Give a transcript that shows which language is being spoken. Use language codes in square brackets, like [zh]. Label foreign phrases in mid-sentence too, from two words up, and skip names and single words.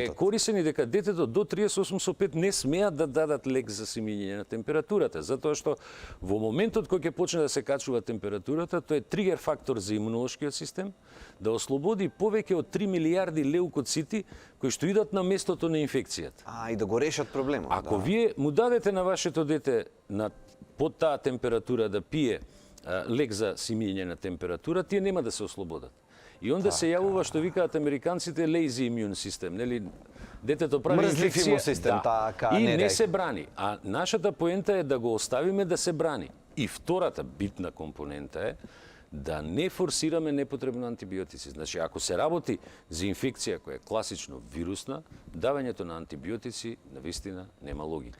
[mk] И дека е корисен и дека детето до 38,5 не смеат да дадат лек за симење на температурата, затоа што во моментот кога ќе почне да се качува температурата, тоа е тригер фактор за имунолошкиот систем, да ослободи повеќе од 3 милиарди леукоцити кои што идат на местото на инфекцијата. И да го решат проблемот. Ако вие му дадете на вашето дете под таа температура да пие лек за симење на температура, тие нема да се ослободат. И онда се јавува што викаат американците [en] lazy immune system, [mk] нели? Детето прави инфекција систем, и не се брани. А нашата поента е да го оставиме да се брани. И втората битна компонента е да не форсираме непотребно антибиотици. Значи, ако се работи за инфекција која е класично вирусна, давањето на антибиотици навистина нема логика.